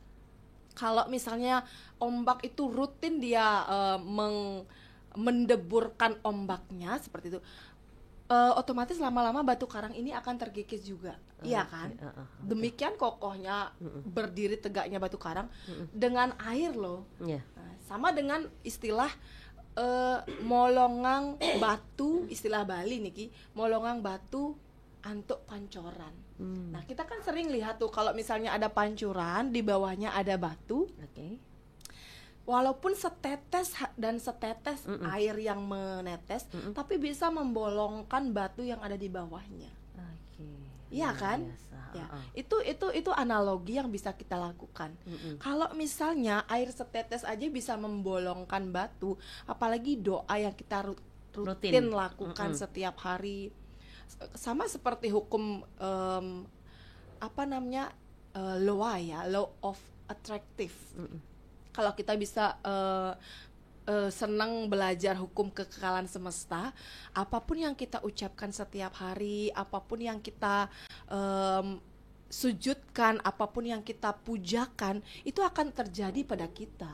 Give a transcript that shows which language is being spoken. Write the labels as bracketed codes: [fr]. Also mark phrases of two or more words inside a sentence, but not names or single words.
[id] Kalau misalnya ombak itu rutin dia mendeburkan ombaknya seperti itu, otomatis lama-lama batu karang ini akan terkikis juga, iya kan? Demikian kokohnya berdiri tegaknya batu karang dengan air loh. Nah, sama dengan istilah [ban] molongang batu, [id] istilah Bali niki, [ban] molongang batu antuk pancoran. [id] Nah, kita kan sering lihat tuh kalau misalnya ada pancuran, di bawahnya ada batu. Walaupun setetes dan setetes air yang menetes, tapi bisa membolongkan batu yang ada di bawahnya. Iya kan? Ya, itu analogi yang bisa kita lakukan. Kalau misalnya air setetes aja bisa membolongkan batu, apalagi doa yang kita rutin lakukan setiap hari. Sama seperti hukum [en] law of attractive. [id] Kalau kita bisa senang belajar hukum kekekalan semesta, apapun yang kita ucapkan setiap hari, apapun yang kita sujudkan, apapun yang kita pujakan, itu akan terjadi pada kita.